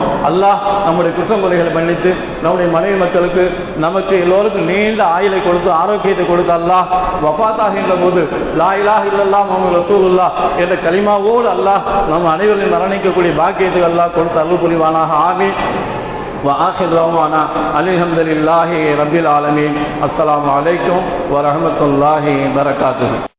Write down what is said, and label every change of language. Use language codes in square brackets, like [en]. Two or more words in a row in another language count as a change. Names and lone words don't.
[ta] அல்லாஹ் நம்முடைய குற்றம் குறைகளை மன்னித்து நம்முடைய மனைவி மக்களுக்கு நமக்கு எல்லோருக்கும் நீண்ட ஆயுளை கொடுத்து ஆரோக்கியத்தை கொடுத்து அல்லாஹ் வஃபாத்தாகின்ற போது [ar] لا إله إلا الله محمد رسول الله [ta] என்ற கலிமாவோடு அல்லாஹ் நம்ம அனைவரையும் மரணிக்கக்கூடிய பாக்கியத்தை அல்லாஹ் கொடுத்து அருள் புரிவானாக. ஆமீன். [ar] وآخر دعوانا الحمد لله رب العالمين. السلام عليكم ورحمة الله وبركاته.